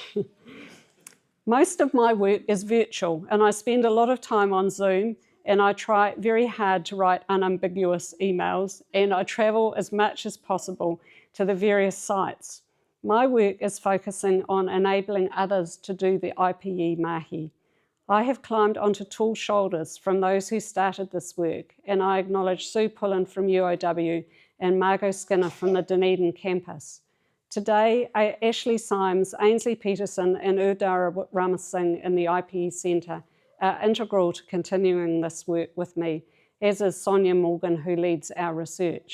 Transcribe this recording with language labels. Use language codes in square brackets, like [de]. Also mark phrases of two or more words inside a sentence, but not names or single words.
[en] Most of my work is virtual, and I spend a lot of time on Zoom, and I try very hard to write unambiguous emails, and I travel as much as possible to the various sites. My work is focusing on enabling others to do the IPE mahi. I have climbed onto tall shoulders from those who started this work, and I acknowledge Sue Pullen from UOW and Margot Skinner from the Dunedin campus. Today, Ashley Symes, Ainsley Peterson and Urdara Ramasinghe in the IPE Centre are integral to continuing this work with me, as is Sonia Morgan, who leads our research.